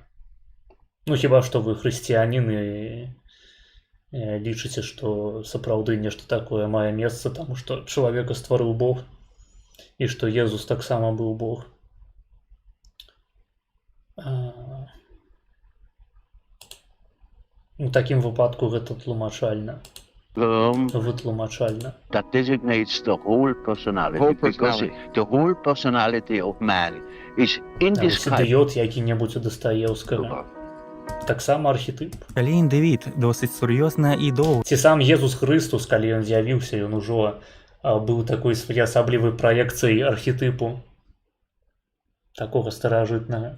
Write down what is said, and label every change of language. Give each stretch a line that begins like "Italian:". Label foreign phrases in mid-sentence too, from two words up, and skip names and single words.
Belarusian: Ну хіба што вы хрысціянін і лічыце, што сапраўды нешта такое мае месца, таму што чалавека стварыў Бог і што Езус таксама быў Бог. У такім выпадку гэта тлумачальна. Вытлумачальна.
English: That designates the whole personality, because the whole personality of man is indescribable.
Belarusian: Ідыёт які-небудзь у Дастаеўскага. Таксама архетып. Калі індывід досыць сур'ёзна і доўга. Ці сам Езус Хрыстус, калі ён з'явіўся, ён ужо быў такой своеасаблівай праекцыяй архетыпу такога старажытнага.